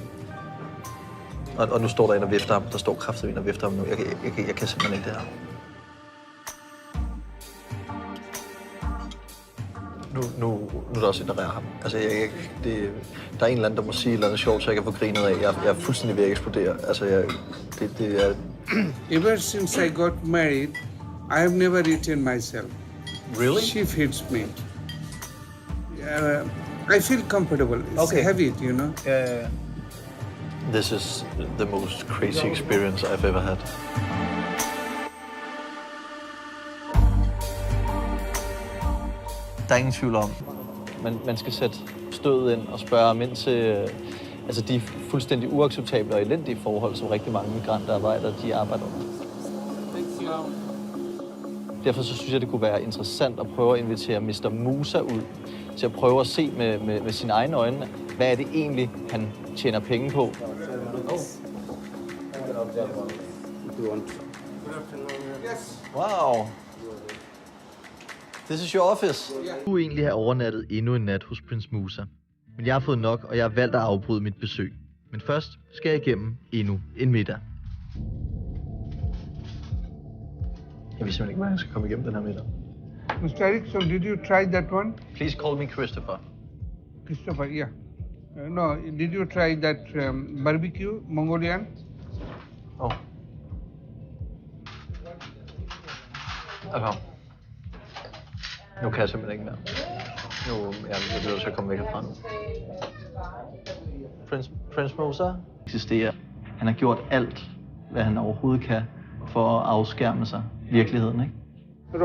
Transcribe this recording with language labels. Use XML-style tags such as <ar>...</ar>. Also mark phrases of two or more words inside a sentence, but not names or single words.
<da>Og nu står der en og vifter ham. Der står kraftigt en og vifter ham nu. Jeg kan simpelthen ikke det her. Nu er der også en, der rærer ham. Altså, der er en eller anden, der må sige et eller andet sjovt, så jeg kan få grinet af. Jeg er fuldstændig ved at eksplodere. Altså, det er...</da> <en>Ever since I got married, I have never eaten myself. Really? She feeds me. I feel comfortable. It's a habit, you know. This is the most crazy experience I've ever had.</en> <da>Der er ingen tvivl om, man skal sætte stødet ind og spørge ham ind til de fuldstændig uacceptable og elendige forhold, som rigtig mange migrantarbejdere de arbejder under. Derfor så synes jeg, det kunne være interessant at prøve at invitere Mr. Musa ud til at prøve at se med sine egne øjne, hvad er det egentlig, han tjener penge på.</da> <en>Wow. This is your office.</en> <da>Jeg kunne egentlig have overnattet endnu en nat hos Prince Musa. Men jeg har fået nok, og jeg har valgt at afbryde mit besøg. Men først skal jeg igennem endnu en middag. Jeg ved simpelthen ikke, hvordan jeg skal komme igennem den her middag.</da> <en>Mr. Erickson, did you try that one? Please call me Christopher. Christopher, yeah. No, did you try that barbecue, Mongolian? Oh. Okay.</en> <da>Nu kan jeg simpelthen ikke mere. Jeg bliver nødt til at komme væk herfra nu. Prince Musa eksisterer. Han har gjort alt, hvad han overhovedet kan for at afskærme sig virkeligheden, ikke?</da>